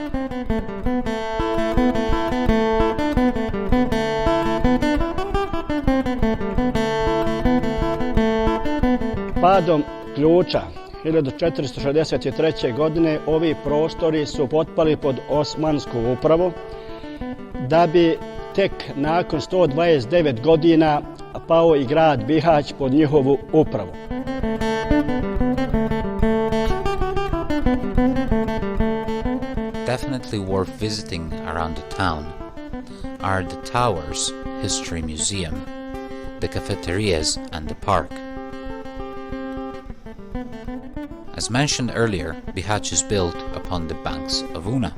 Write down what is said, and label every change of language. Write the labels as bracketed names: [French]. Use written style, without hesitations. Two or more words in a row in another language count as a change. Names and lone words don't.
[Bosnian] Padom ključa 1463. godine ovi prostori su potpali pod osmansku upravu, da bi tek nakon 129 godina pao i grad Bihać pod njihovu upravu. [English] Definitely worth visiting around the town are the Towers History Museum, the cafeterias and the park. As mentioned earlier, Bihać is built upon the banks of Una.